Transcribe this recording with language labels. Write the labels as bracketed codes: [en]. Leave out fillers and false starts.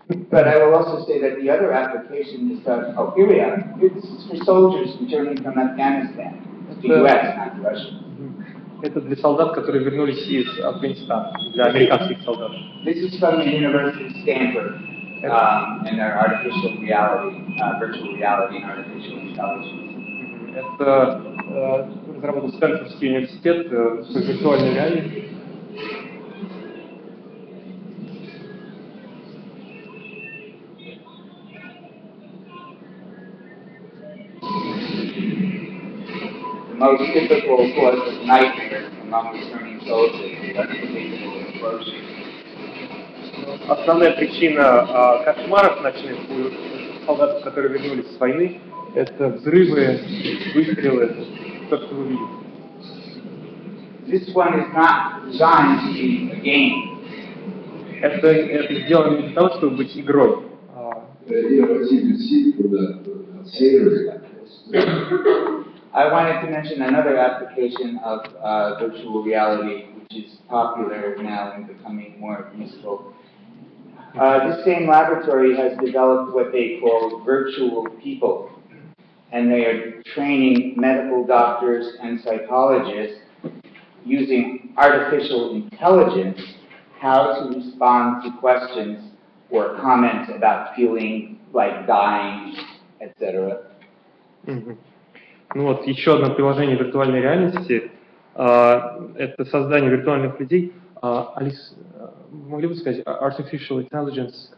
[en] But I will also say that the other application is that, here we are. This is for soldiers returning from Afghanistan. The U.S., not Russia. [ru] Это для солдат, которые вернулись из Афганистана, для американских солдат. [en] This is from the University of Stanford and their artificial reality, virtual reality and artificial intelligence. [ru] Это разработал Стэнфордский университет по виртуальной реальности. [en] The most typical cause of nightmare among returning soldiers with unpredictable explosions. [ru] Основная причина кошмаров ночных у солдатов, которые вернулись с войны, это взрывы, выстрелы, то, что вы видите. [en] This one is not designed to be a game. [ru] Это сделано не для того, чтобы быть игрой. [en] You know, as you can see from the scenery, I wanted to mention another application of virtual reality, which is popular now and becoming more useful. This same laboratory has developed what they call virtual people, and they are training medical doctors and psychologists using artificial intelligence how to respond to questions or comments about feeling like dying, etc. [ru] Ну вот, еще одно приложение виртуальной реальности это создание виртуальных людей. Алис, могли бы сказать [en] artificial intelligence?